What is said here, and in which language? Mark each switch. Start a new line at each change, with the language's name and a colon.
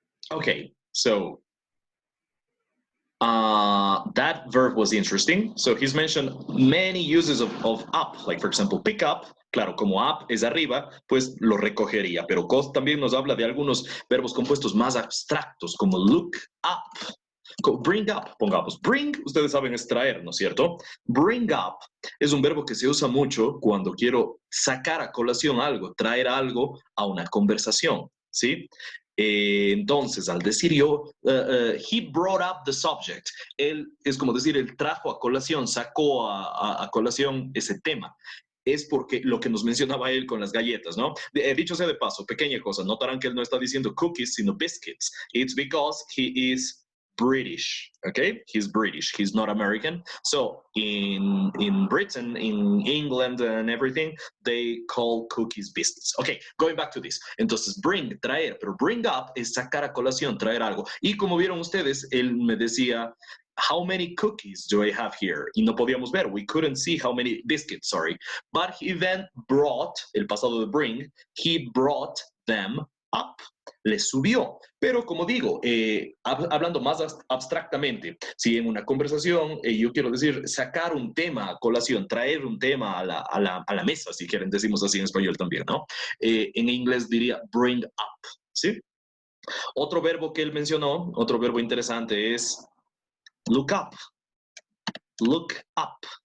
English: Okay, so that verb was interesting. So he's mentioned many uses of up, like for example, pick up.
Spanish: Claro, como up es arriba, pues lo recogería. Pero Cos también nos habla de algunos verbos compuestos más abstractos, como look up. Bring up, pongamos. Bring, ustedes saben, es traer, ¿no es cierto? Bring up es un verbo que se usa mucho cuando quiero sacar a colación algo, traer algo a una conversación, ¿sí? Entonces, al decir yo,
English: he brought up the subject,
Spanish: él es como decir, él trajo a colación, sacó a colación ese tema. Es porque lo que nos mencionaba él con las galletas, ¿no? Dicho sea de paso, pequeña cosa, notarán que él no está diciendo cookies, sino biscuits.
English: It's because he is British, okay? He's British, he's not American. So in Britain, in England and everything, they call cookies biscuits. Okay, going back to this.
Spanish: Entonces, bring, traer, pero bring up es sacar a colación, traer algo. Y como vieron ustedes, él me decía,
English: how many cookies do I have here?
Spanish: Y no podíamos ver,
English: we couldn't see how many biscuits, sorry. But he then brought,
Spanish: el pasado de bring,
English: he brought them up.
Spanish: Le subió. Pero como digo, hablando más abstractamente, si en una conversación yo quiero decir sacar un tema a colación, traer un tema a la mesa, si quieren, decimos así en español también, ¿no? En inglés diría bring up, ¿sí? Otro verbo que él mencionó, otro verbo interesante es look up. Look up.